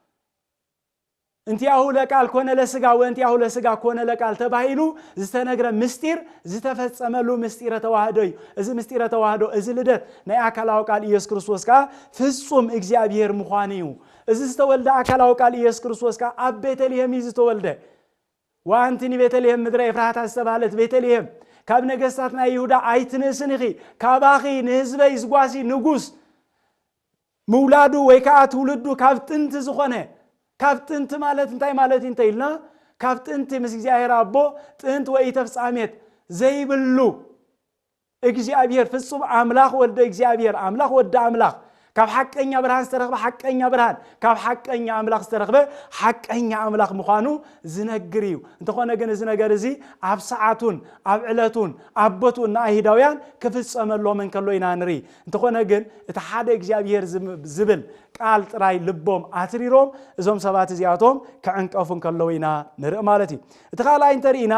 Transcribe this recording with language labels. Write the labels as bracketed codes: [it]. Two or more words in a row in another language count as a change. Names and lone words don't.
[gez] እንቲያሁ ለቃል ኮነ ለስጋ ወንቲያሁ ለስጋ ኮነ ለቃል [ti] ተባሂሉ ዝተነገረ ምስጢር ዝተፈጸመሉ ምስጢረ ተዋህዶ እዩ እዚ ምስጢረ ተዋህዶ እዚ ልደት ናይ አካላዊ ቃል ኢየሱስ ክርስቶስ ካ ፍጹም እግዚአብሔር ምዃኑ እዩ እዚ ዝተወልደ አካላዊ ቃል ኢየሱስ ክርስቶስ ካ ኣብ ቤተልሔም ዝተወልደ ዋንቲኒ ቤተልሔም ምድረ ኤፍራታ ዝተባለት ቤተልሔም ካብ ነገስታትና ይሁዳ አይትነስንኺ ካባኺ ንህዝበይ ዝጓሲ ንጉስ ሙላዱ ወይ ከዓ ትውልዱ ካብ ጥንት ዝኾነ ካብ ጥንት ማለት እንታይ ማለት እንተይልና ካብ ጥንት ምስ እግዚአብሔር አቦ ጥንት ወይ ተፍጻሜት ዘይብሉ እግዚአብሔር ፍጹም አምላክ ወልደ እግዚአብሔር አምላክ ወደ አምላክ ካብ ሓቀኛ ብርሃን ዝተረኽበ ሓቀኛ ብርሃን ካብ ሓቀኛ ኣምላኽ ዝተረኽበ ሓቀኛ ኣምላኽ ምዃኑ ዝነግር እዩ እንተኾነ ግን እዚ ነገር እዚ ኣብ ሰዓቱን ኣብ ዕለቱን ኣብ ቦቱን ንኣይሁዳውያን ክፍጸመሎም እንከሎ ኢና ንርኢ እንተኾነ ግን እቲ ሓደ እግዚአብሔር ዝብል ቃል ጥራይ ልቦም ኣትሪሮም እዞም ሰባት እዚኣቶም ክዕንቀፉን ከለው ኢና ንርኢ ማለት እዩ እቲ ካልኣይ እንተሪኢና